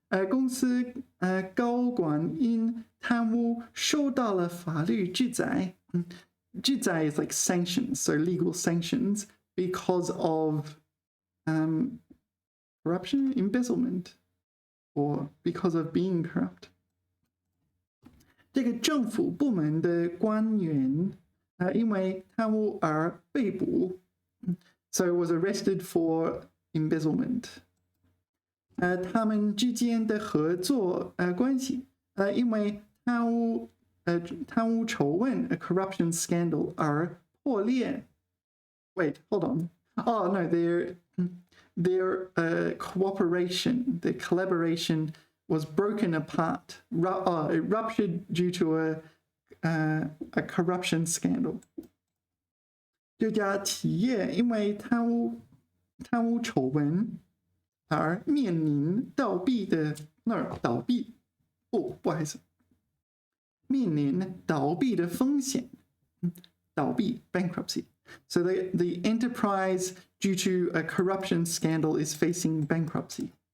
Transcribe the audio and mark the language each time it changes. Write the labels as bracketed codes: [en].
[zh] 公司高管因贪污受到了法律制裁。 [en] 制裁 is like sanctions, so legal sanctions because of corruption, embezzlement, or because of being corrupt. [zh] 这个政府部门的官员因为贪污而被捕 [en] so was arrested for embezzlement. [zh] 他们之间的合作关系因为贪污丑闻 [en] a corruption scandal [zh] 而破裂 [en] Wait, hold on. Oh no, their cooperation, their collaboration was broken apart. It ruptured due to a corruption scandal. [zh] 这家企业因为贪污丑闻而面临倒闭的倒闭不好意思，面临倒闭的风险，倒闭 bankruptcy. [en] So the enterprise, due to a corruption scandal, is facing bankruptcy.